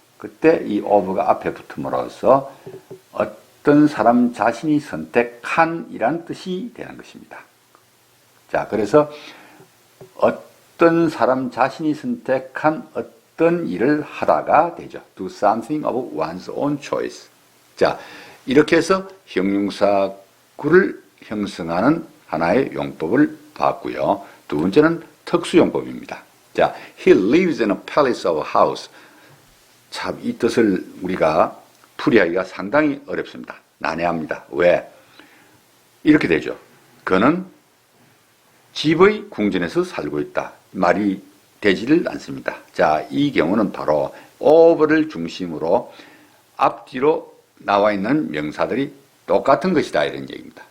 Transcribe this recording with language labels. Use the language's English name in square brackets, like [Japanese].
[Korean] 그때 이 of가 앞에 붙음으로써 어떤 사람 자신이 선택한 이란 뜻이 되는 것입니다. 자, 그래서 어떤 사람 자신이 선택한 어떤 일을 하다가 되죠. [English] do something of one's own choice. [Korean] 자, 이렇게 해서 형용사구를 형성하는 하나의 용법을 봤고요. 두 번째는 특수용법입니다. [English] 자, he lives in a palace of a house. [Korean] 참, 이 뜻을 우리가 풀이하기가 상당히 어렵습니다. 난해합니다. 왜? 이렇게 되죠. 그는 집의 궁전에서 살고 있다. 말이 되지를 않습니다. 자, 이 경우는 바로 of를 중심으로 앞뒤로 나와 있는 명사들이 똑같은 것이다 이런 얘기입니다.